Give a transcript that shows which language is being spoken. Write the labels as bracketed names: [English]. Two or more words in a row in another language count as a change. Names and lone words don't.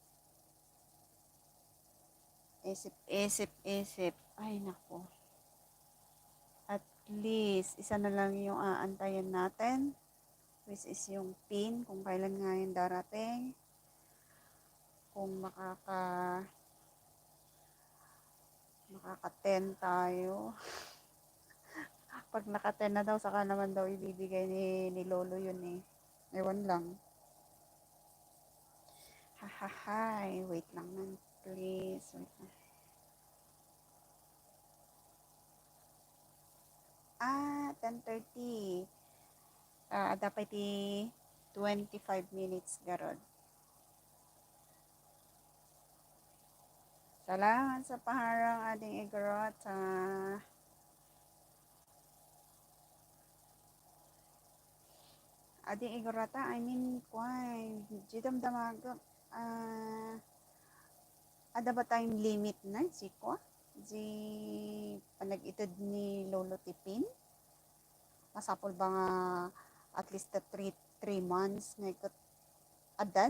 [Filipino] Isip. Ay, nako. [English] At least, [Filipino] isa na lang yung aantayin natin. [English] Which is [Filipino] yung pin, kung kailan nga yung darating. Kung makaka-10 tayo. Pag naka-10 na daw, saka naman daw ibibigay ni Lolo yun eh. Ewan lang. Hahahay. Wait lang man, please. Wait lang. 10:30. [Iloko] Dapat 25 minutes garod. Salamat sa paharang ading igorot. Ading igorota, [English] I mean, jidam damagap. [Iloko] Ada ba tayong limit na, si panag-itid ni Lolo Tipin? Masapol ba nga [English] at least [Iloko] 3 months nga ikot adan?